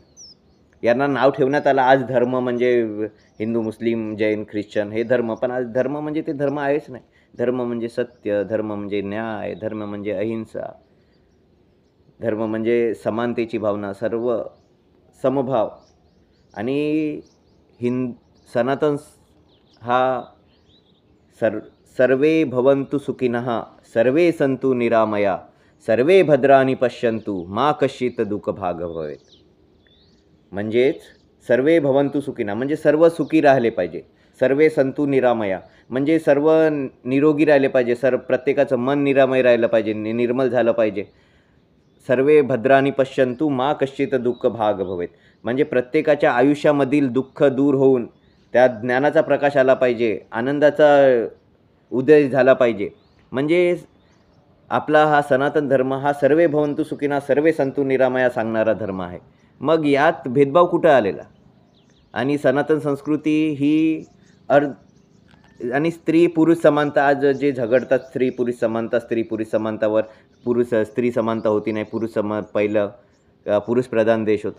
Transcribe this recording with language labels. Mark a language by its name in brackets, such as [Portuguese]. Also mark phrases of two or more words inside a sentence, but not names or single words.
[Marathi] यांना नाव ठेवण्यात आलं आज धर्म म्हणजे हिंदू मुस्लिम जैन ख्रिश्चन हे धर्म, पण आज धर्म म्हणजे ते धर्म आहेच नाही. धर्म म्हणजे सत्य, धर्म म्हणजे न्याय, धर्म म्हणजे अहिंसा, धर्म म्हणजे समानतेची भावना, सर्व समभाव. आणि सनातन हा [Sanskrit] सर्वे भवन्तु सुखिनः, सर्वे सन्तु निरामया, सर्वे भद्राणि पश्यन्तु मा कश्चित् दुःखभाग् भवेत्. [Marathi] म्हणजेच [Sanskrit] सर्वे भवन्तु सुखिनः [Marathi] म्हणजे सर्व सुखी राहिले पाहिजे. [Sanskrit] सर्वे सन्तु निरामया [Marathi] म्हणजे सर्व निरोगी राहिले पाहिजे. प्रत्येकाचं मन निरामय राहिलं पाहिजे, निर्मल झालं पाहिजे. [Sanskrit] सर्वे भद्राणि पश्यन्तु मा कश्चित् दुःखभाग् भवेत् [Marathi] म्हणजे प्रत्येकाच्या आयुष्यामधील दुःख दूर होऊन त्यात ज्ञानाचा प्रकाश आला पाहिजे, आनंदाचा उदय झाला पाहिजे. म्हणजे आपला हा सनातन धर्म हा [Sanskrit] सर्वे भवन्तु सुखिनः सर्वे सन्तु निरामया [Marathi] सांगणारा धर्म आहे. मग यात भेदभाव कुठं आलेला? आणि सनातन संस्कृती ही आणि स्त्री पुरुष समानता आज जे झगडतात, स्त्री पुरुष समानता, स्त्री पुरुष समानतावर, स्त्री समानता होती नाही, पहिलं पुरुष प्रधान देश होता.